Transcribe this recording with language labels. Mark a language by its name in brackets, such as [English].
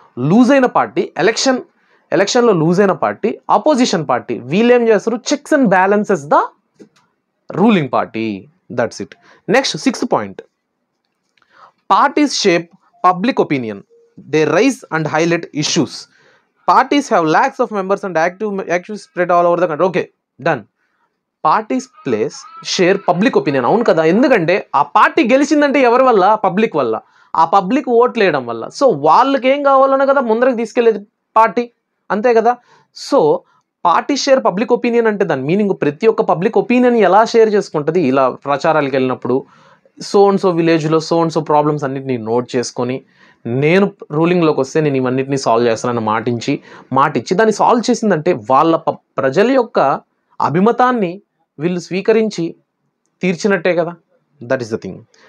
[Telugu] Loose అయిన party ఎలక్షన్లో loose అయిన పార్టీ అపోజిషన్ పార్టీ, వీళ్ళేం చేస్తారు, [English] Checks and balances the ruling party. That's it. Next 6th point, parties shape public opinion, they raise and highlight issues. Parties have lakhs of members and active spread all over the country. Okay, done. Parties place share public opinion. [Telugu] అవును కదా, ఎందుకంటే ఆ party గెలిచిందంటే ఎవరి వల్ల? Public వల్ల. ఆ public ఓట్లు వేయడం వల్ల. సో వాళ్ళకి ఏం కావాలనే కదా ముందరకు తీసుకెళ్లేది పార్టీ, అంతే కదా. So party share public opinion అంటే దాని మీనింగ్ ప్రతి ఒక్క పబ్లిక్ ఒపీనియన్ ఎలా షేర్ చేసుకుంటుంది, ఇలా ప్రచారాలకు వెళ్ళినప్పుడు సో అండ్ సో విలేజ్లో సో అండ్ సో ప్రాబ్లమ్స్ అన్నిటిని నోట్ చేసుకొని నేను రూలింగ్లోకి వస్తే నేను ఇవన్నిటిని సాల్వ్ చేస్తానని మాటిచ్చి దాన్ని సాల్వ్ చేసిందంటే వాళ్ళ ప్రజల యొక్క అభిమతాన్ని వీళ్ళు స్వీకరించి తీర్చినట్టే కదా. [English] That is the thing.